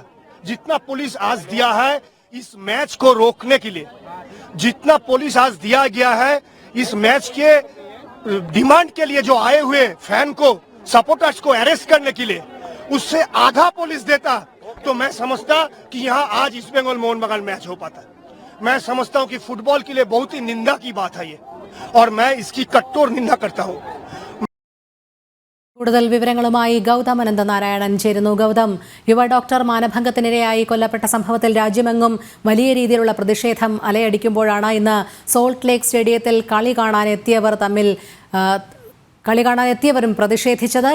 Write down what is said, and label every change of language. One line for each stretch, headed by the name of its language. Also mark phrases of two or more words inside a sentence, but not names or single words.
Hindi: जितना पुलिस आज दिया है इस मैच को रोकने के लिए, जितना पुलिस आज दिया गया है इस मैच के डिमांड के लिए, जो आए हुए फैन को, सपोर्टर्स को अरेस्ट करने के लिए, उससे आधा पुलिस देता तो मैं समझता कि यहाँ आज ईस्ट बंगाल मोहन बगान मैच हो पाता। मैं समझता हूँ कि फुटबॉल के लिए बहुत ही निंदा की बात है ये, और मैं इसकी कठोर निंदा करता हूँ।
Malayalam: കൂടുതൽ വിവരങ്ങളുമായി ഗൗതം അനന്തനാരായണൻ ചേരുന്നു. ഗൗതം, യുവ ഡോക്ടർ മാനഭംഗത്തിനിരയായി കൊല്ലപ്പെട്ട സംഭവത്തിൽ രാജ്യമെങ്ങും വലിയ രീതിയിലുള്ള പ്രതിഷേധം അലയടിക്കുമ്പോഴാണ് ഇന്ന് സോൾട്ട് ലേക്ക് സ്റ്റേഡിയത്തിൽ കളി കാണാനെത്തിയവരും പ്രതിഷേധിച്ചത്.